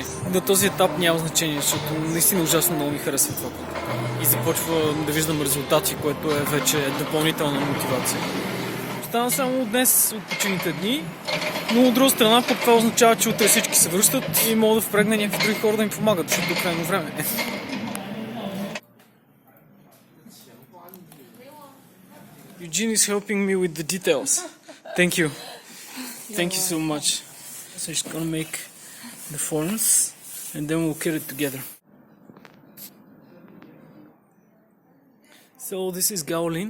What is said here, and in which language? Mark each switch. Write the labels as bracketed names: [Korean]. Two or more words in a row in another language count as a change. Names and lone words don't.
[Bulgarian] До този етап няма значение, защото наистина ужасно много ми харесва това, което правя. И започва да виждам резултати, което е вече допълнителна мотивация. Остана само днес от почините дни, но от друга страна пък това означава, че утре всички се връщат и мога да впрегна някакви други хора да им помагат, защото до крайно време. [English] Eugene is helping me with the details. Thank you. Thank you so much. So she's gonna make the forms and then we'll cut it together. So this is Gaolin.